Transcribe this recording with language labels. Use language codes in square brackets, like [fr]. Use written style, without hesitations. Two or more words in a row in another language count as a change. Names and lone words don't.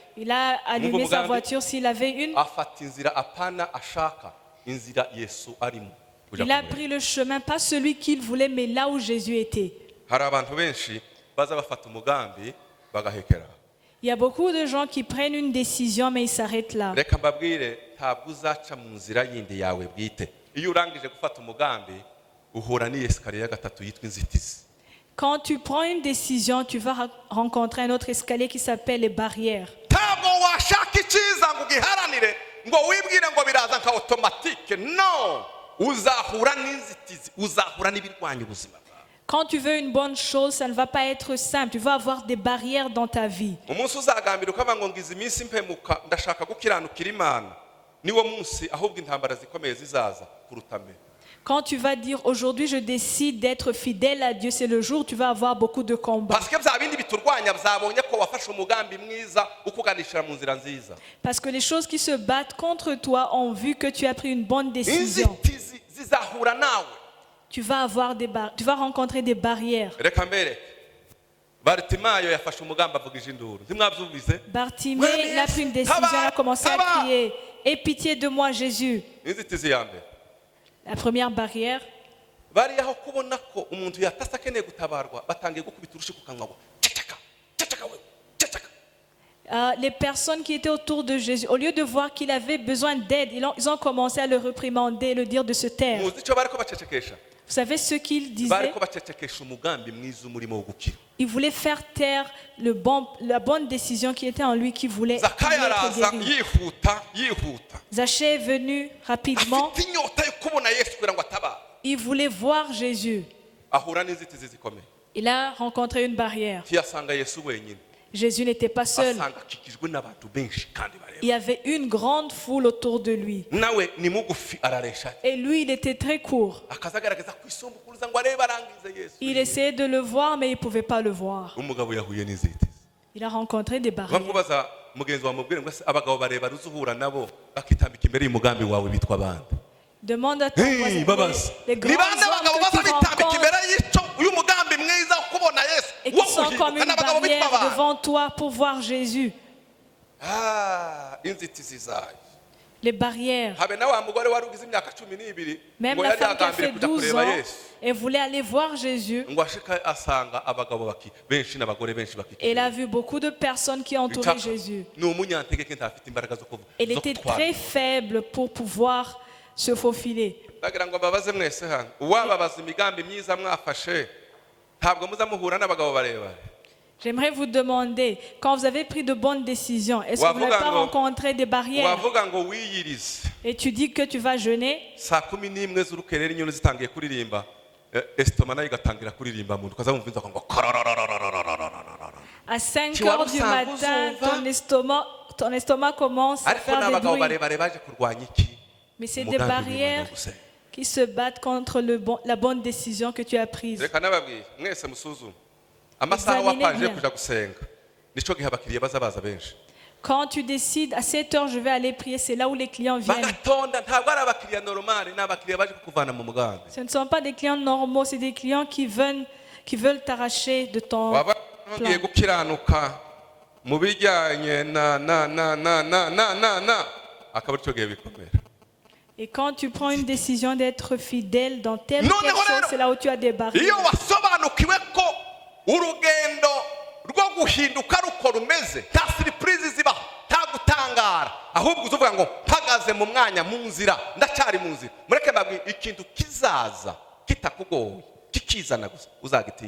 [fr] Il a allumé sa voiture s'il avait une. [rw] Afata inzira apana ashaka, inzira Yesu arimo. [fr] Il a pris le chemin, pas celui qu'il voulait, mais là où Jésus était. [rw] Hari abantu benshi baza bafata umugambi bagahekera. [fr] Il y a beaucoup de gens qui prennent une décision, mais ils s'arrêtent là. [rw] Reka mbabwire ntabwo uzaca mu nzira yindi yawe bwite. Iyo urangije gufata umugambi uhura n'esikariye ya gatatu yitwa inzitizi. [fr] Quand tu prends une décision, tu vas rencontrer un autre escalier qui s'appelle les barrières. [rw] Ntabwo washaka icyiza ngo ugiharanire ngo wibwire ngo biraza nka automatique. No, uzahura n'inzitizi, uzahura n'ibirwanya ubuzima bwawe. [fr] Quand tu veux une bonne chose, ça ne va pas être simple. Tu vas avoir des barrières dans ta vie. [rw] umunsi uzagambira ukavuga ngo ngize iminsi mpemuka ndashaka gukiranukira imana niwo munsi ahubwo intambara zikomeye zizaza kuruta mbere. [fr] Quand tu vas dire aujourd'hui je décide d'être fidèle à Dieu, c'est le jour où tu vas avoir beaucoup de combats. parce que [rw] bya bindi biturwanya byabonye ko wafashe umugambi mwiza ukuganishira mu nzira nziza. [fr] Parce que les choses qui se battent contre toi ont vu que tu as pris une bonne décision. [rw] inzitizi zizahura nawe. [fr] Tu vas avoir tu vas rencontrer des barrières. [rw] reka mbere Bartimayo yafashe umugambi avugije induru ntimwabyumvise. [fr] Bartimée, il a pris une décision, il a commencé à crier. Aie pitié de moi, Jésus. [rw] inzitizi ya mbere [fr] La première barrière, [rw] bari aho kubona ko umuntu yatase akeneye gutabarwa batangiye gukubita urushi ku kanwa ngo ceceka ceceka we ceceka. [fr] les personnes qui étaient autour de Jésus, au lieu de voir qu'il avait besoin d'aide, ils ont commencé à le réprimander, le dire de se taire. [rw] muzi icyo bariko bacecekesha. [fr] Vous savez ce qu'il disait? [rw] bariko bacecekesha umugambi mwiza umurimo wo gukira. [fr] Il voulait faire taire la bonne décision qui était en lui, qui voulait [rw] Zakayo [fr] être [rw] araza [fr] guéri. [rw] yihuta [fr] Zachée est venu rapidement. [rw] afite inyota yo kubona Yesu kugira ngo atabare. [fr] Il voulait voir Jésus. [rw] ahura n'inzitizi zikomeye. [fr] Il a rencontré une barrière. [rw] ntiyasanga Yesu wenyine [fr] Jésus n'était pas seul. [rw] asanga akikijwe n'abantu benshi kandi bareba. [fr] Il y avait une grande foule autour de lui. [rw] nawe ni mugufi araresha [fr] Et lui, il était très court. [rw] akaza agaragaza kwisumbukuruza ngo arebe arangize Yesu. [fr] Il essayait de le voir, mais il ne pouvait pas le voir. [rw] umugabo yahuye n'inzitizi. [fr] Il a rencontré des barrières. [rw] bamubaza mugenzi wa mubwire ngo abagabo bareba ruzuhura nabo bakitambika imbere y'umugambi wawe bitwa bande. [fr] Demande à ton voisin. [rw] babaza [fr] Les [rw] ni [fr] grands [rw] bande abagabo [fr] hommes [rw] baza [fr] que tu [rw] bitambika [fr] rencontres [rw] imbere y'uyu mugambi mwiza wo kubona Yesu [fr] et [rw] wo [fr] qui sont comme [rw] guhinduka [fr] une [rw] n'abagabo bitwa [fr] barrière [rw] bande. [fr] devant toi pour voir Jésus. [rw] inzitizi zayo. [fr] Les barrières. [rw] habe na wa mugore wari ugize imyaka 12 [fr] Même [rw] ngo [fr] la [rw] yari [fr] femme qui a [rw] agambiriye [fr] fait [rw] kuja [fr] 12 [rw] kureba [fr] ans [rw] Yesu [fr] et voulait aller voir Jésus. [rw] ngo ashika asanga abagabo benshi n'abagore benshi [fr] Et il a vu beaucoup de personnes qui entouraient Jésus. [rw] ni umunyantegeke ntafite imbaraga zo kuvuga. [fr] Elle était très faible pour pouvoir se faufiler. [rw] ndagira ngo mbabaze mwese hano uwababaza imigambi myiza mwafashe ntabwo muza muhura n'abagabo barebare. [fr] J'aimerais vous demander, quand vous avez pris de bonnes décisions, est-ce que vous n'avez pas rencontré des barrières? [rw] wavuga ngo wiyirize [fr] Et tu dis que tu vas jeûner. [rw] saa 11 z'urukerera inyoni zitangiye kuririmba esitoma nayo igatangira kuririmba muntu ukaza wumva inzoka ngo [fr] À 5 heures du matin, ton estomac commence à [rw] ariko [fr] faire des [rw] n'abagabo [fr] bruits. [rw] barebare baje kurwanya iki. [fr] Mais c'est des barrières qui se battent contre la bonne décision que tu as prise. [rw] reka nababwiye mwese musuzume amasaha wapangiye kuja gusenga nico gihe abakiriya baza baza benshi. [fr] Quand tu décides à 7 heures je vais aller prier, c'est là où les clients viennent. [rw] bagatonda ntabwo ari abakiriya normale ni abakiriya baje kukuvana mu mugambi. [fr] Ce ne sont pas des clients normaux, c'est des clients qui veulent t'arracher de ton [rw] waba ngiye [fr] plan. [rw] gukiranuka mu bijyanye na akaba aricyo gihe bikomera. [fr] Et quand tu prends une décision d'être fidèle dans telle Non, ou telle non, chose, non. c'est là où tu as des barrières. [rw] iyo wasobanukiwe ko urugendo rwo guhinduka ruko rumeze nta surprise zibaho nta gutangara ahubwo uzuvuga ngo mpagaze mu mwanya mu nzira ndacyari mu nzira mureke mbabwire ikintu kizaza kitakugoye kikizana gusa uzagitinya.